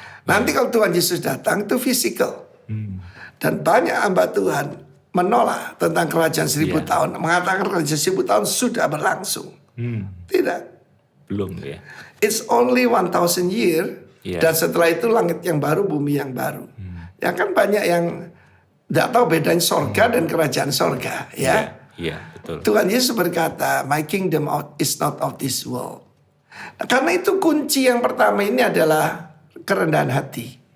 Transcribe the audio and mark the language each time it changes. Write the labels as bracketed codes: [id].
[id] Nanti kalau Tuhan Yesus datang itu fisikal. Dan banyak hamba Tuhan menolak tentang kerajaan 1000 tahun. Mengatakan kerajaan 1000 tahun sudah berlangsung. Tidak. Belum ya. [en] It's only 1000 year. [id] Dan setelah itu langit yang baru, bumi yang baru. Ya kan banyak yang tidak tahu bedanya sorga dan kerajaan sorga. Betul. Tuhan Yesus berkata, [en] my kingdom is not of this world. [id] Karena itu kunci yang pertama ini adalah kerendahan hati.